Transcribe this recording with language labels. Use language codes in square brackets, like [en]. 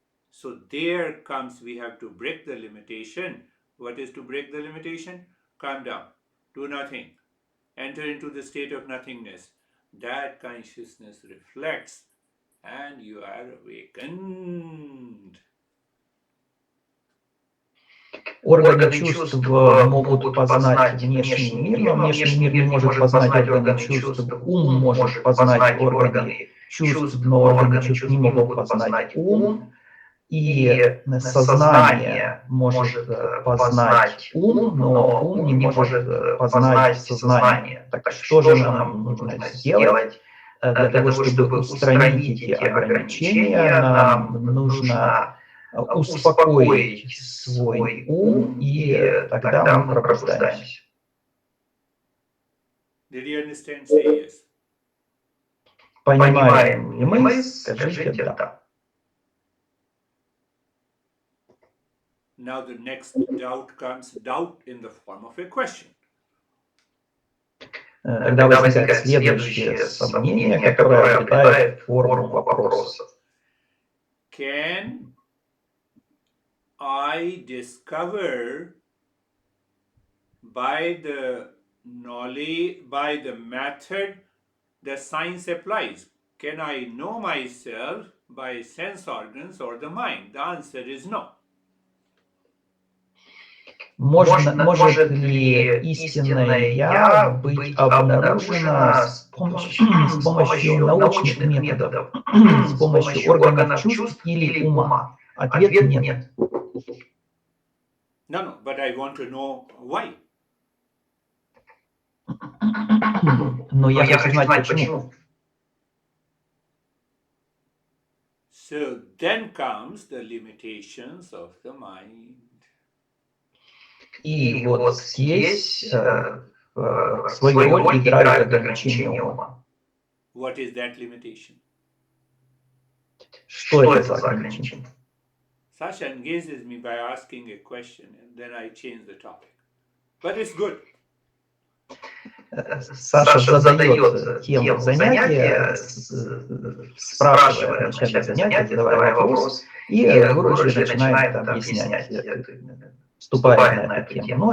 [en] So there comes, we have to break the limitation. What is to break the limitation? Calm down. Do nothing. Enter into the state of nothingness. That consciousness reflects and you are awakened. [ru] Органы чувств могут познать внешний мир, но внешний мир не может познать органы чувств. Ум может познать органы чувств, но органы чувств не могут познать ум. И сознание может познать ум, но ум не может познать сознание. Так что же нам нужно сделать? Для того, чтобы устранить эти ограничения, нам нужно успокоить свой ум, и тогда мы пробуждаемся. [en] Did you understand? Say yes. [ru] Понимаем ли мы? Скажите «да». [en] Now the next doubt comes, doubt in the form of a question. [ru] Тогда возникает следующее сомнение, которое обретает форму вопроса. [en] Can I discover by the knowledge, by the method the science applies? Can I know myself by sense organs or the mind? The answer is no. [ru] Может ли истинное «я» быть обнаружено с помощью научных методов, с помощью органов чувств или ума? Ответ – нет. [en] No, but I want to know why. [ru] Но я хочу знать, почему. [en] So then comes the limitations of the mind. [ru] И вот здесь свою роль играют ограничения ума. [en] What is that limitation? [ru] Что это за ограничение? [en] Sasha engages me by asking a question and then I change the topic. But it's good. [ru] Саша задает тему занятия, спрашивая в начале занятия, задавая вопрос, и Гуруджи начинает объяснять, вступает на эту тему.